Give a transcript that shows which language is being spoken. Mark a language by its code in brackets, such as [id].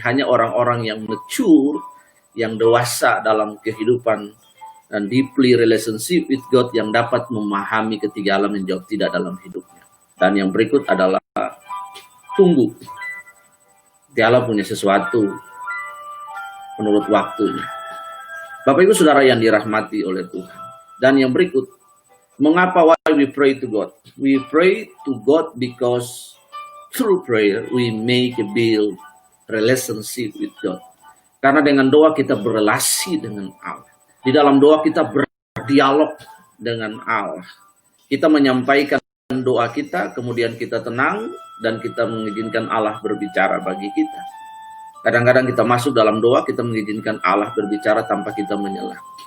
[id] Hanya orang-orang yang mature, yang dewasa dalam kehidupan dan [en] deeply relationship with God, [id] yang dapat memahami ketika Allah menjawab tidak dalam hidupnya. Dan yang berikut adalah tunggu. Allah punya sesuatu menurut waktunya. Bapak Ibu Saudara yang dirahmati oleh Tuhan. Dan yang berikut, mengapa [en] why we pray to God? We pray to God because through prayer we make a build relationship with God. [id] Karena dengan doa kita berelasi dengan Allah. Di dalam doa kita berdialog dengan Allah. Kita menyampaikan doa kita, kemudian kita tenang dan kita mengizinkan Allah berbicara bagi kita. Kadang-kadang kita masuk dalam doa, kita mengizinkan Allah berbicara tanpa kita menyela.